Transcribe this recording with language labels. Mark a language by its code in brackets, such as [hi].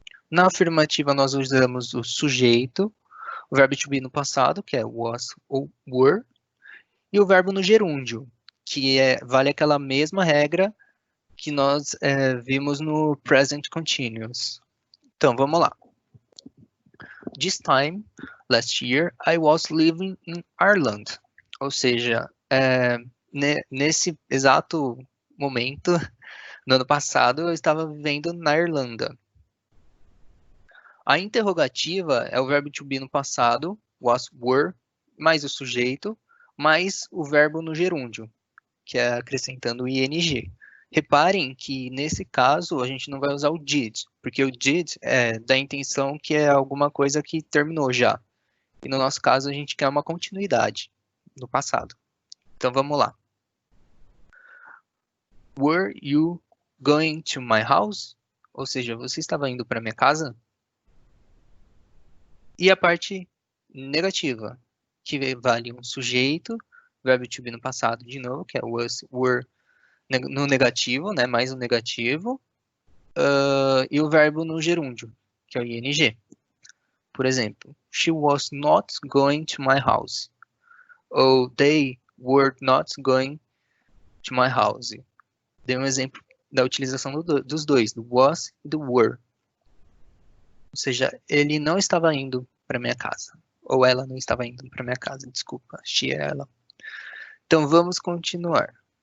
[pt] Na afirmativa, nós usamos o sujeito, o verbo to be no passado, que é was ou were, e o verbo no gerúndio, que vale aquela mesma regra que nós vimos no present continuous. Então, vamos lá. [en] This time, last year, I was living in Ireland. [pt] Ou seja, nesse exato momento, no ano passado, eu estava vivendo na Irlanda. A interrogativa é o verbo to be no passado, was, were, mais o sujeito, mais o verbo no gerúndio, que é acrescentando o ing. Reparem que, nesse caso, a gente não vai usar o did, porque o did dá a intenção que é alguma coisa que terminou já. E no nosso caso, a gente quer uma continuidade no passado. Então, vamos lá. [en] Were you going to my house? [pt] Ou seja, você estava indo para minha casa? E a parte negativa, que vale um sujeito, verbo to be no passado de novo, que é was, were, no negativo, né, mais um negativo, e o verbo no gerúndio, que é o ing. Por exemplo, [en] she was not going to my house. Ou they were not going to my house. [pt] Dei um exemplo da utilização dos dois, do was e do were. Ou seja, ele não estava indo para minha casa. Ou ela não estava indo para minha casa, desculpa, she é ela. Então vamos continuar.